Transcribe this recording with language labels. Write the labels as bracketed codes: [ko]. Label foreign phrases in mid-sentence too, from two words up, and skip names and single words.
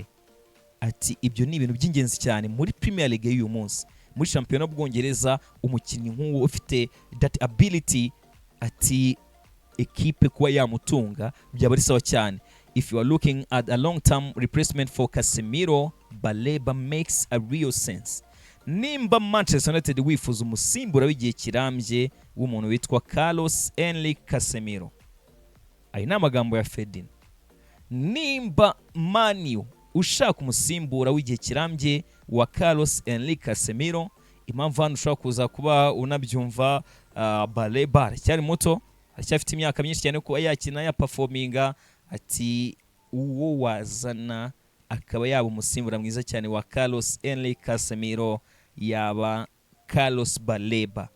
[rw] Ati ibyo ni ibintu by'ingenzi cyane muri Premier League y'uyu munsi, muri shampiyona y'Ubwongereza. Umukinnyi nk'uwo ufite [en] that ability, [rw] ati equipe kuba yamutunga byaba ari sawa cyane. [en] If you are looking at a long-term replacement for Casemiro, Baleba makes a real sense. [rw] nimba Manchester United wifuza umusimbura w'igihe kirambye w'umuntu witwa Carlos Enrique Casemiro, ayo ni amagambo ya Ferdinand. Nimba Manu ushaka umusimbura w'igihe kirambye wa Carlos Enrique Casemiro, impamvu hano ushobora kuza kuba unabyumva, Baleba aracyari muto, aracyafite imyaka myinshi cyane kuba yakina ya performinga, ati uwo wazana akaba yaba umusimbura mwiza cyane wa Carlos Enrique Casemiro yaba Carlos Baleba.